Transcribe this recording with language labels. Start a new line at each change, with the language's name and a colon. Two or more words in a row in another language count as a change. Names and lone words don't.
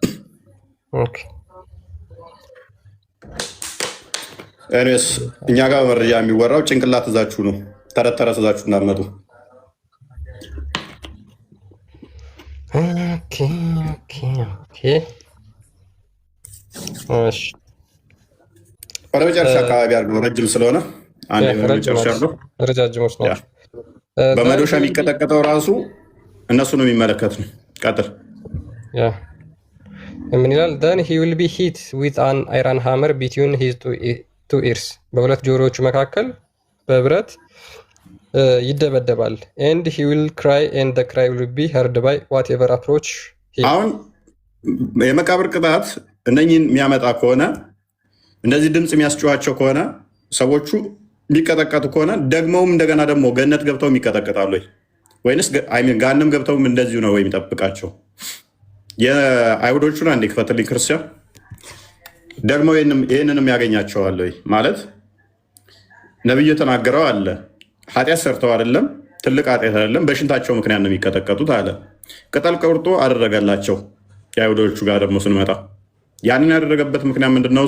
Amharic: ኤኒዌይስ እኛ ጋር መረጃ የሚወራው ጭንቅላት እዛችሁ ነው። ተረት ተረት እዛችሁ እንዳትመጡ። ወደ መጨረሻ አካባቢ አድርገው፣ ረጅም ስለሆነ መጨረሻ ረጃጅሞች ነው። በመዶሻ የሚቀጠቀጠው ራሱ እነሱ ነው የሚመለከት ነው። ቀጥል። ምን ይላል?
English: then he will be hit with an iron hammer between his two ears
Amharic: በሁለት ጆሮዎቹ መካከል በብረት ይደበደባል።
English: and he will cry and the cry will be heard by whatever approach him።
Amharic: አሁን የመቃብር ቅጣት እነኝን የሚያመጣ ከሆነ እንደዚህ ድምፅ የሚያስጨዋቸው ከሆነ ሰዎቹ የሚቀጠቀጡ ከሆነ ደግመውም እንደገና ደግሞ ገነት ገብተው ይቀጠቀጣሉ ወይንስ ጋንም ገብተውም እንደዚሁ ነው ወይ የሚጠብቃቸው? የአይሁዶቹን አንዴ ክፈትልኝ ክርስቲያን። ደግሞ ይህንንም ያገኛቸዋል ወይ ማለት ነብዩ የተናገረው አለ። ኃጢአት ሰርተው አይደለም፣ ትልቅ ኃጢአት አይደለም፣ በሽንታቸው ምክንያት ነው የሚቀጠቀጡት አለ። ቅጠል ቆርጦ አደረገላቸው። የአይሁዶቹ ጋር ደግሞ ስንመጣ ያንን ያደረገበት ምክንያት ምንድነው?